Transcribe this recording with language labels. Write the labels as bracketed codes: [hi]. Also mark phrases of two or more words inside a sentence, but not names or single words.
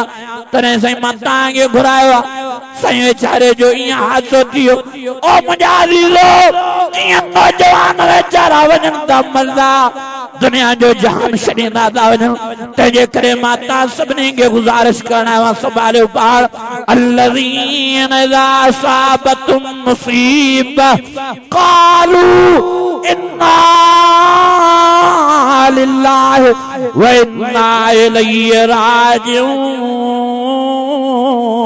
[sd] तॾहिं साईं मां तव्हांखे घुरायो आहे साईं वेचारे जो ईअं हादसो थियो ओ मुंहिंजा अज़ीज़ो ईअं नौजवान वेचारा वञनि था मरदा दुनिया जो जहान छॾींदा था वञनि तंहिंजे करे मां तव्हां सभिनी खे गुज़ारिश करणु आहियां संभालियो पाण [ar] الذين إذا أصابتهم مصيبة قالوا إنا لله وإنا إليه راجعون